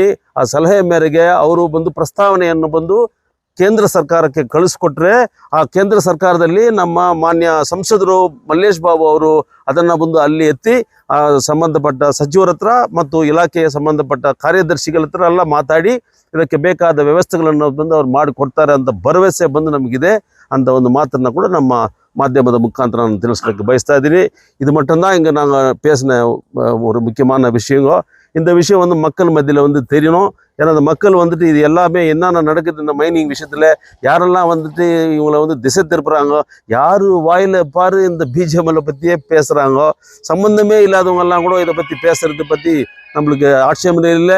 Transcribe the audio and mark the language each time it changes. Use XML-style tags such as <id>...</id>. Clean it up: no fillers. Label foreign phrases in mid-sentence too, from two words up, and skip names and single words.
<kn>ಆ ಸಲಹೆ ಮೇರೆಗೆ ಅವರು ಬಂದು ಪ್ರಸ್ತಾವನೆಯನ್ನು ಬಂದು ಕೇಂದ್ರ ಸರ್ಕಾರಕ್ಕೆ ಕಳಿಸ್ಕೊಟ್ರೆ ಆ ಕೇಂದ್ರ ಸರ್ಕಾರದಲ್ಲಿ ನಮ್ಮ ಮಾನ್ಯ ಸಂಸದರು ಮಲ್ಲೇಶ್ ಬಾಬು ಅವರು ಅದನ್ನು ಬಂದು ಅಲ್ಲಿ ಎತ್ತಿ ಸಂಬಂಧಪಟ್ಟ ಸಚಿವರ ಹತ್ರ ಮತ್ತು ಇಲಾಖೆಯ ಸಂಬಂಧಪಟ್ಟ ಕಾರ್ಯದರ್ಶಿಗಳ ಹತ್ರ ಎಲ್ಲ ಮಾತಾಡಿ ಇದಕ್ಕೆ ಬೇಕಾದ ವ್ಯವಸ್ಥೆಗಳನ್ನು ಬಂದು ಅವ್ರು ಮಾಡಿಕೊಡ್ತಾರೆ ಅಂತ ಭರವಸೆ ಬಂದು ನಮಗಿದೆ ಅಂತ ಒಂದು ಮಾತನ್ನು ಕೂಡ ನಮ್ಮ ಮಾಧ್ಯಮದ ಮುಖಾಂತರ ನಾನು ತಿಳಿಸಲಿಕ್ಕೆ ಬಯಸ್ತಾ ಇದ್ದೀನಿ.</kn> <ta>இது மட்டும்தான் இங்கே நாங்கள் பேசின ஒரு முக்கியமான விஷயங்க. இந்த விஷயம் வந்து மக்கள் மத்தியில் வந்து தெரியணும். ஏன்னா அந்த மக்கள் வந்துட்டு இது எல்லாமே என்னென்ன நடக்குது இந்த மைனிங் விஷயத்தில், யாரெல்லாம் வந்துட்டு இவங்களை வந்து திசை திருப்புறாங்க, யார் வாயில் பாரு இந்த BGML பற்றியே பேசுகிறாங்க, சம்மந்தமே இல்லாதவங்கெல்லாம் கூட இதை பற்றி பேசுகிறத பற்றி நம்மளுக்கு ஆட்சேபனை இல்லை.</ta>